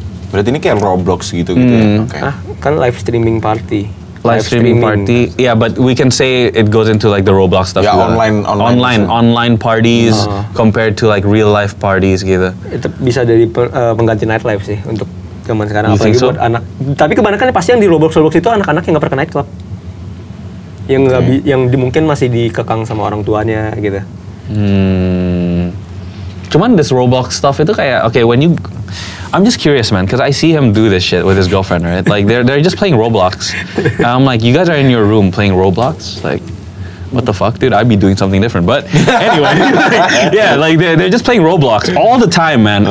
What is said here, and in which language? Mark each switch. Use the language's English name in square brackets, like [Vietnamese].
[Indonesian] Berarti ini kayak Roblox gitu ya? [English] Okay. [Indonesian] Kan live streaming party. [English] Live streaming party, yeah, but we can say it goes into like the Roblox stuff. Yeah, [Indonesian] juga. [English] online parties compared to like real life parties [Indonesian] gitu. Itu bisa jadi pengganti nightlife sih untuk zaman sekarang. [English] You [Indonesian] Apalagi [English] think so? [Indonesian] buat anak. Tapi kebanyakan pasti yang di Roblox itu anak-anak yang nggak pernah ke nightclub. Yang yang mungkin masih dikekang sama orang tuanya gitu. Cuman [English] this Roblox stuff [Indonesian] itu kayak [English] okay when you I'm just curious, man, because I see him do this shit with his girlfriend, right? Like they're just playing Roblox. And I'm like, you guys are in your room playing Roblox, like. What the fuck, dude? I'd be doing something different. But anyway, yeah, like they're just playing Roblox all the time, man.